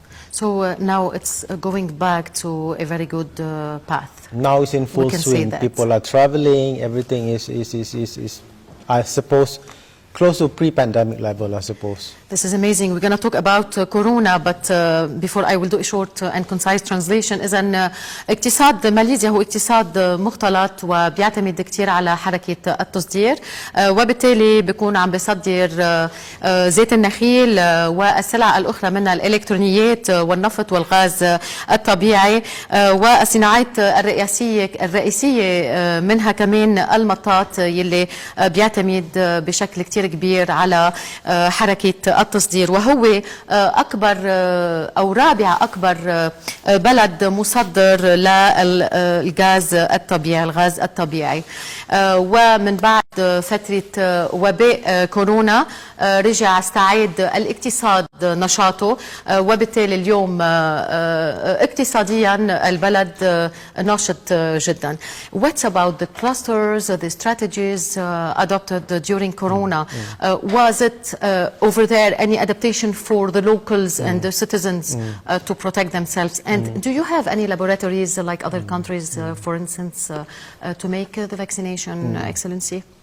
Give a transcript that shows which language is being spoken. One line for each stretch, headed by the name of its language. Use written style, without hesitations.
English: So now it's going back to a very good path. Now it's in full can say swing. that. People are traveling. Everything is, I suppose, close to pre-pandemic level, I suppose. This is amazing. We're going to talk about Corona, but before I will do a short and concise translation.
Arabic: إذن اقتصاد ماليزيا هو اقتصاد مختلط وبيعتمد كتير على حركة التصدير، وبالتالي بيكون عم بيصدر زيت النخيل والسلع الأخرى منها الإلكترونيات والنفط والغاز الطبيعي، والصناعات الرئيسية منها كمان المطاط يلي بيعتمد بشكل كتير كبير على حركة التصدير، وهو أكبر أو رابع أكبر بلد مصدر للغاز الطبيعي، الغاز الطبيعي. ومن بعد فترة وباء كورونا رجع استعاد الاقتصاد نشاطه، وبالتالي اليوم اقتصاديا البلد ناشط جدا.
English: What about the clusters, the strategies adopted during Corona? Was it over there any adaptation for the locals and the citizens to protect themselves? And do you have any laboratories like other countries, for instance, to make the vaccination, Excellency?